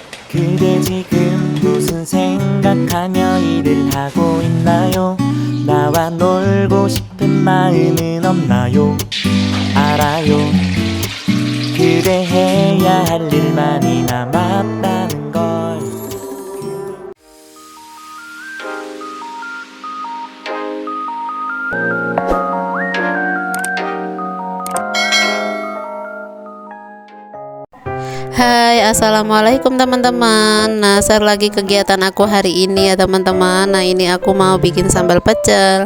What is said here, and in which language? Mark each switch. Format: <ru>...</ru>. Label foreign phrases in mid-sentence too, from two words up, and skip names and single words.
<ko>그대 지금 무슨 생각하며 일을 하고 있나요? 나와 놀고 싶은 마음은 없나요? 알아요. 그대 해야 할 일 많이 남았다는 걸.</ko> <id>Hai, assalamualaikum teman-teman. Nah, share lagi kegiatan aku hari ini ya teman-teman. Nah, ini aku mau bikin sambal pecel.</id>